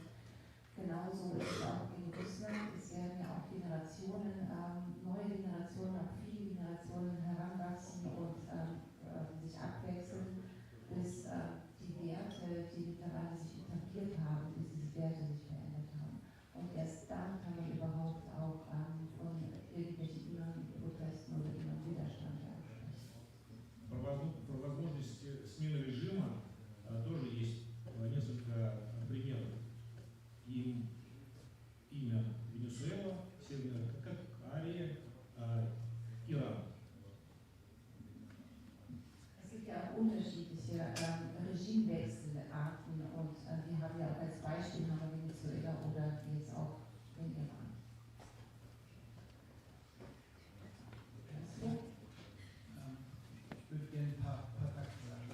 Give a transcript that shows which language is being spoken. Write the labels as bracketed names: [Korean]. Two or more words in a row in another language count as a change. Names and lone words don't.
[German] Genauso ist es auch in Russland. Es werden ja auch Generationen, neue Generationen, auch viele Generationen heranwachsen und sich abwechseln, bis die Werte, die mittlerweile sich etabliert haben, bis diese Werte sich verändert haben. Und erst dann kann man überhaupt auch von irgendwelchen inneren Protesten oder inneren Widerstand sprechen. [Russian] Про возможность смены режима тоже есть несколько примеров. Имя Венесуэла, Северная Корея, Иран. [German] Es gibt ja auch unterschiedliche Regimewechselarten und wir haben ja auch als Beispiel Venezuela oder jetzt auch den Iran. Ich würde gerne ein paar Takte sagen.